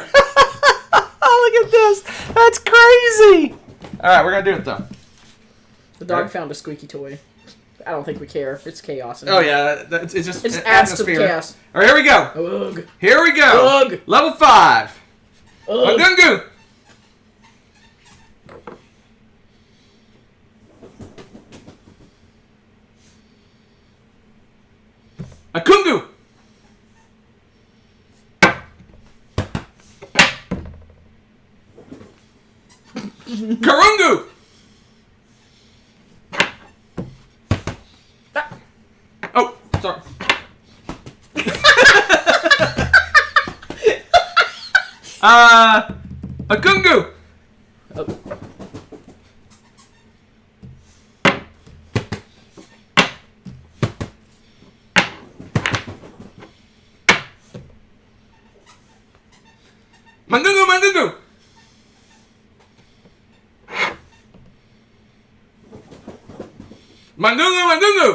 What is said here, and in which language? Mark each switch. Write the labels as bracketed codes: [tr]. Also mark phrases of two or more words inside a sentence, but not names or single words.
[en] Oh, look at this. That's crazy. All right, we're gonna do it though. The dog found a squeaky toy. I don't think we care. It's chaos. Oh yeah, it's just It just adds to the atmosphere. chaos. All right, here we go. Ugh. Here we go. Ugh. Level 5. Ugh. Magungu. Akungu. Karungu. Oh, sorry. Akungu. Oh. Mangungu, mangungu. Mangungu, mangungu.